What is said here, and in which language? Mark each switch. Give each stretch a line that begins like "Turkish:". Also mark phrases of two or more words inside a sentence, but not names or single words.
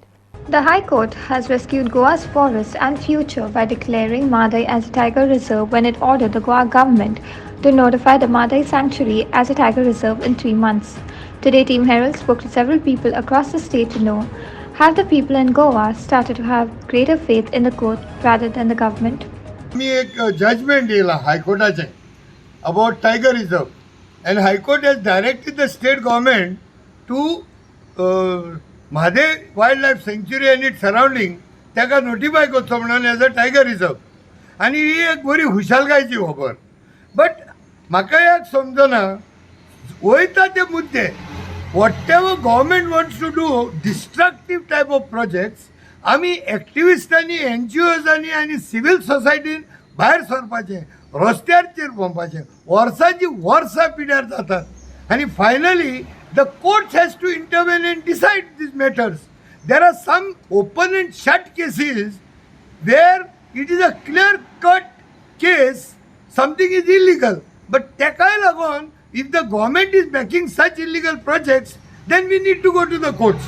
English: The High Court has rescued Goa's forest and future by declaring Madai as a tiger reserve when it ordered the Goa government to notify the Madai Sanctuary as a tiger reserve in 3 months. Today, Team Herald spoke to several people across the state to know, have the people in Goa started to have greater faith in the court rather than the government?
Konkani: मी एक जजमेंट दिला हायकोर्टाचे
English: about tiger reserve and High Court has directed the state government to Mhadei wild life sanctuary and its surrounding
Konkani: ताका नोटिफाय करचो म्हणून
English: as a tiger reserve.
Konkani: आनी ही एक बरी हुशालकायची खबर. बट म्हाका एक समजना वयता ते मुद्दे
English: what ever government wants to do destructive type of projects
Konkani: आमी एक्टिविस्टांनी NGOजांनी आनी सिवील सोसायटीन भायर सरपाचें, रस्त्याचेर भोंवपाचें. वर्सांची वर्सां पिड्यार जातात आनी फायनली
English: the courts has to intervene and decide these matters. There are some open and shut cases where it is a clear-cut case, something is illegal. But
Konkani: takai lagon,
English: if the government is making such illegal projects, then we need to go to the courts.